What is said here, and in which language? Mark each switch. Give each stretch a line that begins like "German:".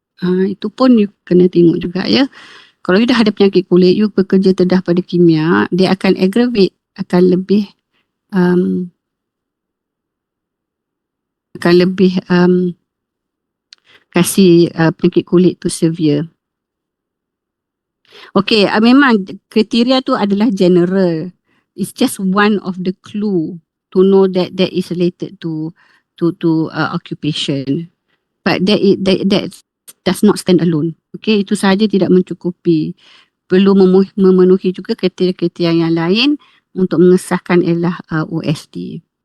Malay: Itu pun you kena tengok juga ya. Kalau you dah ada penyakit kulit, you bekerja terdedah pada kimia, dia akan aggravate, akan lebih kasih penyakit kulit tu severe. Okay, memang kriteria tu adalah general.
English: It's just one of the clue to know that that is related to occupation. But that does not stand alone.
Malay: Okay, itu sahaja tidak mencukupi. Perlu memenuhi juga kriteria-kriteria yang lain untuk mengesahkan ialah OSD.